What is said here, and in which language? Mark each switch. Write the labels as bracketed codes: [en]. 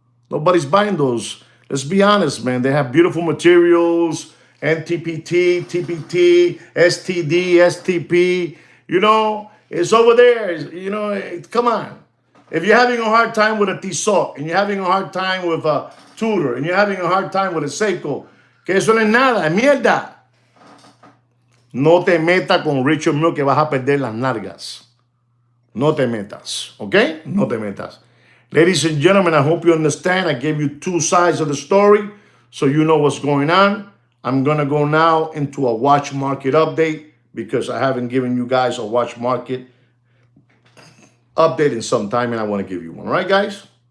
[en] Nobody's buying those. Let's be honest, man. They have beautiful materials, NTPT, TPT, STD, STP. It's over there. Come on. If you're having a hard time with a Tissot, and you're having a hard time with a Tudor, and you're having a hard time with a Seiko, [es] que eso no es nada, es mierda. No te metas con Richard Mille que vas a perder las nalgas. No te metas, okay? No te metas. [en] Ladies and gentlemen, I hope you understand. I gave you two sides of the story so you know what's going on. I'm going to go now into a watch market update because I haven't given you guys a watch market update in some time, and I want to give you one. All right, guys?